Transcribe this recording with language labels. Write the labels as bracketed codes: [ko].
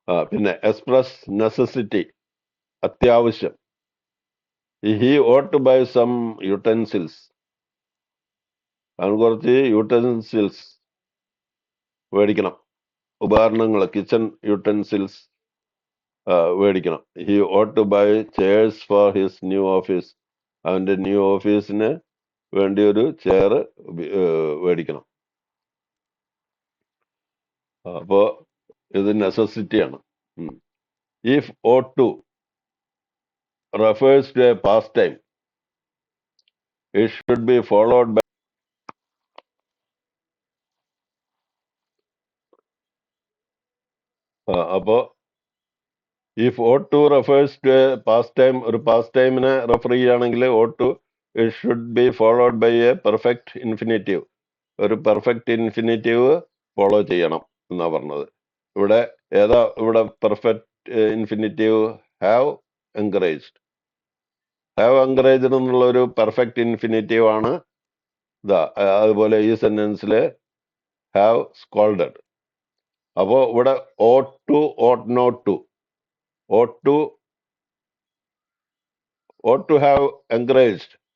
[ml] പിന്നെ express necessity, അത്യാവശ്യം. [en] He ought to buy some utensils. [ml] അവൻ കുറച്ച് യൂട്ടൻസിൽസ് മേടിക്കണം, ഉപകരണങ്ങൾ, കിച്ചൺ യൂട്ടൻസിൽസ് മേടിക്കണം. [en] He ought to buy chairs for his new office. [ml] അവന്റെ ന്യൂ ഓഫീസിന് വേണ്ടി ഒരു ചെയർ മേടിക്കണം. അപ്പോ ഇത് നെസസിറ്റിയാണ്. [en] If O2 refers to a pastime, it should be followed by. അപ്പോ if O2 refers to a pastime, [ml] ഒരു പാസ്റ്റൈമിനെ റെഫർ ചെയ്യുകയാണെങ്കിൽ [en] O2 it should be followed by a perfect infinitive. [ml] ഒരു പെർഫെക്റ്റ് ഇൻഫിനിറ്റീവ് ഫോളോ ചെയ്യണം എന്നാ പറഞ്ഞത്. ഇവിടെ perfect infinitive have encouraged. Have encouraged എന്നുള്ള ഒരു പെർഫെക്റ്റ് ഇൻഫിനിറ്റീവ് ആണ് അതുപോലെ ഈ സെന്റൻസിൽ ഹാവ് സ്കോൾഡഡ്. അപ്പോ ഇവിടെ [en] O2 ought not to, ought to have encouraged.